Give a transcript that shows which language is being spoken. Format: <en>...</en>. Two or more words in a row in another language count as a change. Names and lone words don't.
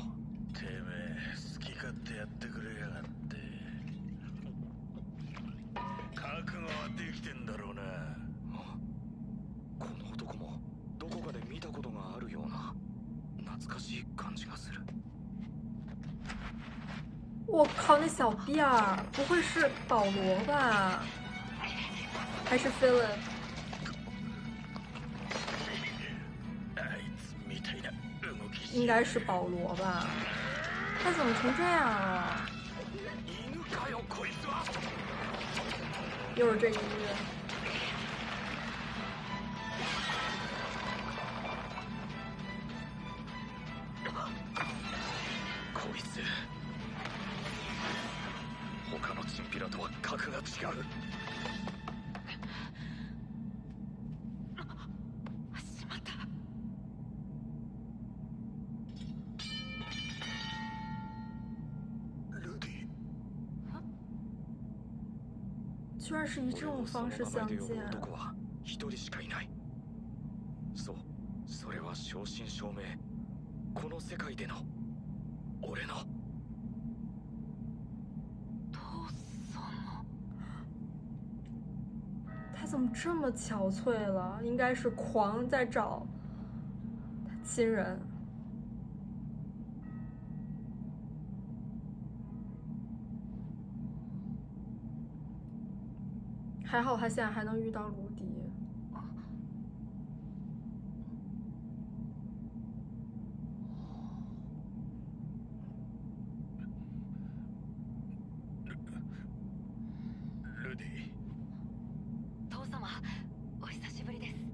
<ja>てめえ好き勝手やってくれやがって。覚悟はできてんだろうな。この男もどこかで見たことがあるような懐かしい感じがする。</ja> <zh>我靠，那小辫儿，不会是保罗吧？还是 Philip？ 应该是保罗吧？他怎么成这样了？又是这个音乐。</zh> <ja>こいつ他のチンピラとは格が違う。しまった。ルディ。</ja> <zh>居然是以这种方式相见。</zh> <ja>男は一人しかいない。そう、それは正真正銘この世界での俺の。</ja> <zh>他怎么这么憔悴了？应该是狂在找他亲人。还好他现在还能遇到鲁迪。</zh> <ja>ルディ。父様、お久しぶりです。</ja>